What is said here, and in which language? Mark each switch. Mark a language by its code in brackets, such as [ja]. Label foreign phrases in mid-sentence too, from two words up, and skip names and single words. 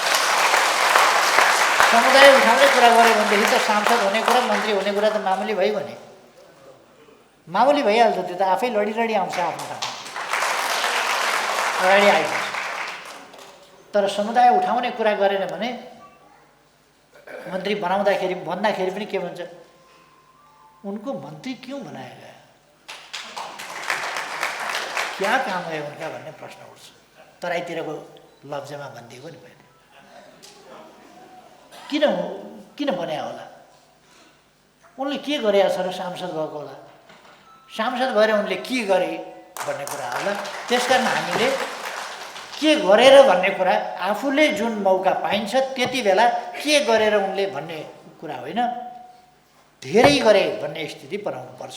[ne] समुदाय उठाउने कुरा गऱ्यो भनेदेखि त सांसद हुने कुरा, मन्त्री हुने कुरा त मामुली भइगयो नि, मामुली भइहाल्छ। त्यो त आफै लडी आउँछ आफ्नो ठाउँमा, अगाडि आइहाल्छ। तर समुदाय उठाउने कुरा गरेन भने मन्त्री भन्दाखेरि पनि के भन्छ, [hi] उनको मंत्री क्यों बनाया गया, क्या काम है उनका [ne] भन्ने प्रश्न उठ्छ। तराईतिरको लफ्जमा भनिदिएको नि मैले, किन बनाया होला, उनले के गरेका छ र सांसद भएको होला, सांसद भएर उनले के गरे भन्ने कुरा होला। त्यसकारण हामीले के गरेर भन्ने कुरा, आफूले जुन मौका पाइन्छ त्यति बेला के गरेर उनले भन्ने कुरा होइन, धेरै गरे भन्ने स्थिति बनाउनु पर्छ।